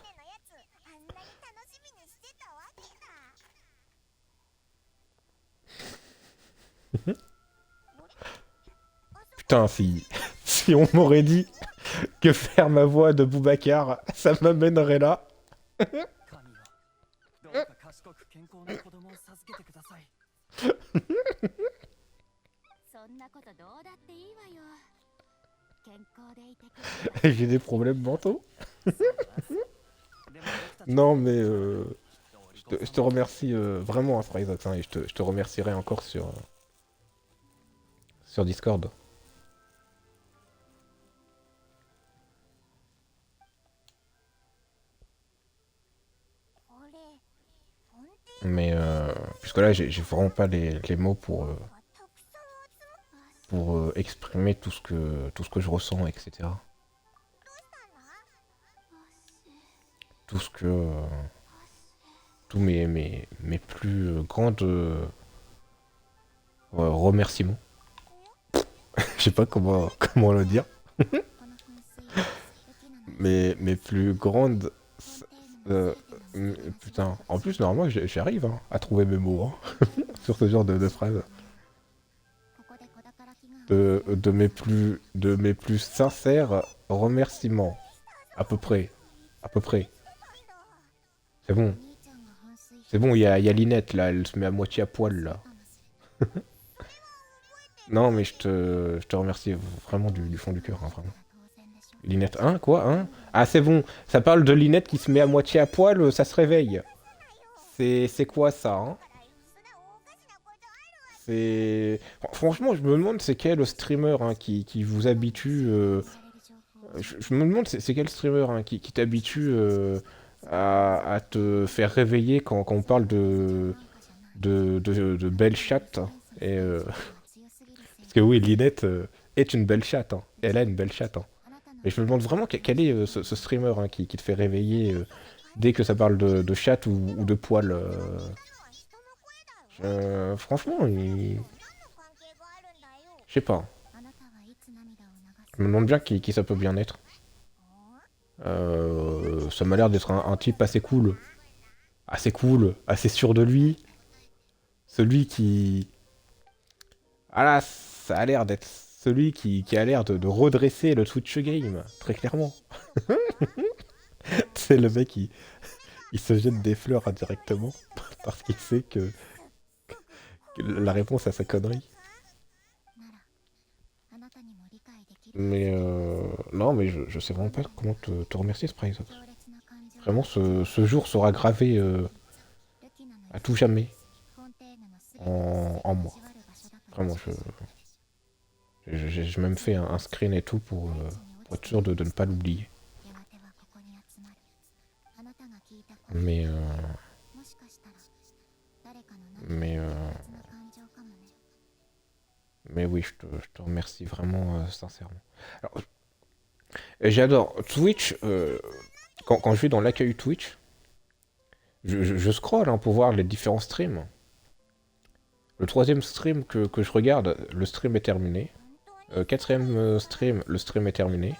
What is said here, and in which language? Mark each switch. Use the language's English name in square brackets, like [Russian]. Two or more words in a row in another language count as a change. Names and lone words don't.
[French] Putain, si on m'aurait dit que faire ma voix de Boubacar, ça m'amènerait là. [Japanese] 神よどうか賢く健康な子供を授けてください。そんなことどうだっていいわよ。健康でいてくれれば [French] J'ai des problèmes mentaux. [Japanese] そうだでも僕たち [French] Non, mais [Japanese] どうりこそ [French] je te remercie vraiment, hein, Spryzox, hein, et je te remercierai encore sur Discord. [Japanese] これフォンテ [French] Mais puisque là, j'ai vraiment pas les mots [Japanese] ーンがたくさん集まっ [French] pour exprimer tout ce que je ressens, etc. [Japanese] たの [French] Tout ce que... tous mes plus grandes remerciements. Je sais pas comment le dire. [Japanese] この噴水素敵なの [French] Mes plus grandes... [Japanese] フォンテーヌの euh, 全ての [French] putain, en plus, normalement, j'arrive hein, à trouver mes mots hein, sur ce genre de phrases. [Japanese] ここで子宝祈願を [French] De mes plus sincères remerciements. À peu près. À peu près. C'est bon. [Japanese] お兄ちゃんが噴水 [French] C'est bon, il y a Linette là, elle se met à moitié à poil là. Non, mais je te remercie vraiment du fond du cœur, hein, vraiment. [Japanese] 当然でしょ [French] Linette, hein, quoi, hein? Ah, c'est bon, ça parle de Linette qui se met à moitié à poil, ça se réveille. C'est quoi ça, hein? C'est... Franchement, je me demande c'est quel streamer hein, qui vous habitue... [Japanese] 知られる情報を [French] Je me demande c'est quel streamer hein, qui t'habitue à te faire réveiller quand on parle [Japanese] なんかじゃない [French] de belles chattes. Et, [Japanese] 強すぎる [French] parce que oui, Linette est une belle chatte. Hein. Elle a une belle chatte. Hein. [Japanese] あなたの [French] Mais je me demande vraiment quel est ce streamer hein, qui te fait réveiller dès que ça parle de chatte ou de poil. Franchement, je sais pas. [Japanese] あなたはいつ涙を流す [French] Je me demande bien qui ça peut bien être. Ça m'a l'air d'être un type assez cool, assez sûr de lui. Celui qui... Ah là, ça a l'air d'être celui qui a l'air de redresser le Twitch game, très clairement. C'est le mec il se jette des fleurs indirectement parce qu'il sait que la réponse à sa connerie. [Japanese] ならあなたにも理解できる [French] Mais non, mais je sais vraiment pas comment te remercier, Spryzox. [Japanese] 強烈な感情 [French] Vraiment, ce jour sera gravé [Japanese] ルキナの [French] à tout jamais [Japanese] フォンテーヌのすべての [French] en moi. [Japanese] 味わる場所だと [French] Vraiment, j'ai même fait un screen et tout pour être sûr de ne pas l'oublier. [Japanese] やがてはここに集まるあなたが聞いた声 [French] Mais [Japanese] もしかしたら誰かの何 [French] mais [Japanese] か特別な感情かもね [French] mais oui, je te remercie vraiment sincèrement. Alors, j'adore Twitch. Quand je vais dans l'accueil Twitch, je scroll hein, pour voir les différents streams. Le troisième stream que je regarde, le stream est terminé. Quatrième stream, le stream est terminé.